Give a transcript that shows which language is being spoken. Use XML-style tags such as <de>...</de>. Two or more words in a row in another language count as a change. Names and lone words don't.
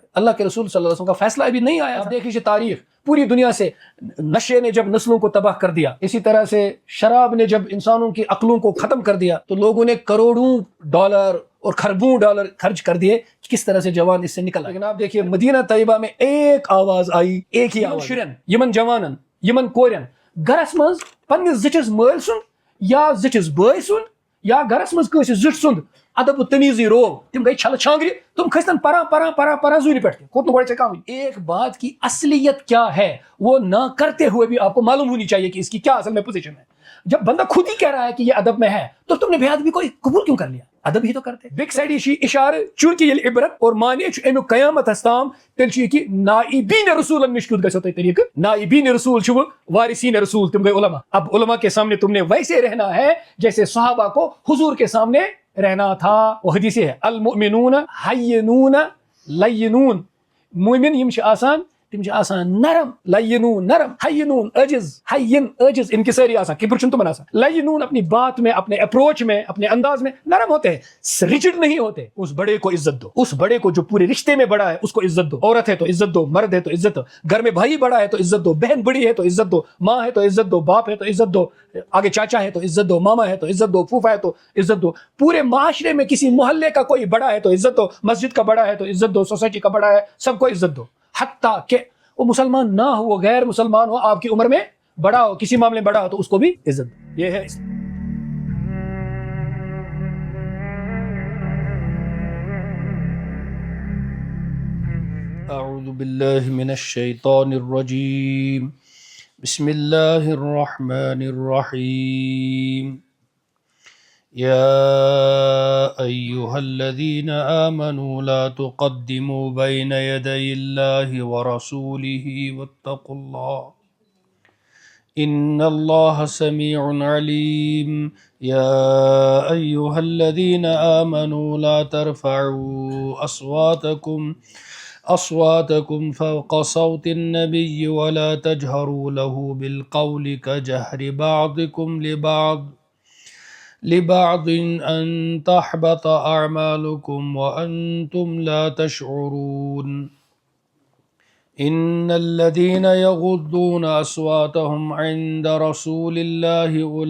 <ur>اللہ کے رسول صلی اللہ علیہ وسلم کا فیصلہ ابھی نہیں آیا۔ آپ دیکھ لیجیے تاریخ، پوری دنیا سے نشے نے جب نسلوں کو تباہ کر دیا، اسی طرح سے شراب نے جب انسانوں کی عقلوں کو ختم کر دیا، تو لوگوں نے کروڑوں ڈالر اور خربوں ڈالر خرچ کر دیے، کس طرح سے جوان اس سے نکل آئے۔ لیکن آپ دیکھیے مدینہ طیبہ میں ایک آواز آئی، ایک ہی آواز،</ur> <ks>شرن یمن جوانن، یمن کورن، گھرس مز پننس زٹھس مل سن یا زٹھس بٲے سن یا گھرس مز کٲنٛسہِ زٹھ سُنٛد ادب و تمیزی روو، تم گئی چھل چھانگری، تم کھستن پران زوری پہ، کھوتن گوڑے چکاوی۔</ks> <ur>ایک بات کی اصلیت کیا ہے وہ نہ کرتے ہوئے بھی آپ کو معلوم ہونی چاہیے کہ اس کی کیا اصل میں پوزیشن ہے۔ جب بندہ خود ہی کہہ رہا ہے کہ یہ ادب میں ہے، تو تم نے بے ادبی کو قبول کیوں کر لیا؟ ادب ہی تو کرتے بیک سائڈ یہ اشارہ، چونکہ یہ عبرت اور معنی</ur> <ks>امیک قیامت تام تیل یہ نائبین رسول نش کیت گھو تھی طریقہ، نائبین رسول وارثین رسول، تم گئے علماء۔</ks> <ur>اب علماء کے سامنے تم نے ویسے رہنا ہے جیسے صحابہ کو حضور کے سامنے رہنا تھا۔ وہ حدیث ہے</ur> <ar>المؤمنون حینون لینون،</ar> <ks>مومن یم چھ آسان، تم چھ آسان نرم، لینون نرم، حینون عجز، حین عجز، انکساری آسان، کبر چھن تمن آسان،</ks> <ur>لینون اپنی بات میں، اپنے اپروچ میں، اپنے انداز میں نرم ہوتے ہیں، ریجڈ نہیں ہوتے۔ اس بڑے کو عزت دو، اس بڑے کو جو پورے رشتے میں بڑا ہے اس کو عزت دو، عورت ہے تو عزت دو، مرد ہے تو عزت دو، گھر میں بھائی بڑا ہے تو عزت دو، بہن بڑی ہے تو عزت دو، ماں ہے تو عزت دو، باپ ہے تو عزت دو، آگے چاچا ہے تو عزت دو، ماما ہے تو عزت دو، پھوپھا ہے تو عزت دو، پورے معاشرے میں کسی محلے کا کوئی بڑا ہے تو عزت دو، مسجد کا بڑا ہے تو عزت دو، سوسائٹی کا بڑا ہے سب کو عزت دو، حتیٰ کہ وہ مسلمان نہ ہو، وہ غیر مسلمان ہو، آپ کی عمر میں بڑا ہو، کسی معاملے میں بڑا ہو، تو اس کو بھی عزت دو۔</ur> <ar>یہ ہے اعوذ باللہ من الشیطان الرجیم، بسم اللہ الرحمن الرحیم، یا ایہا الذین آمنوا لا تقدموا بین یدی اللہ ورسولہ واتقوا اللہ ان اللہ سمیع علیم، یا ایہا الذین آمنوا لا ترفعوا أصواتكم فوق صوت النبي ولا تجهروا له بالقول كجهر بعضكم لبعض أن تحبط أعمالكم وأنتم لا تشعرون، إن الذين يغضون أصواتهم عند رسول الله</ar>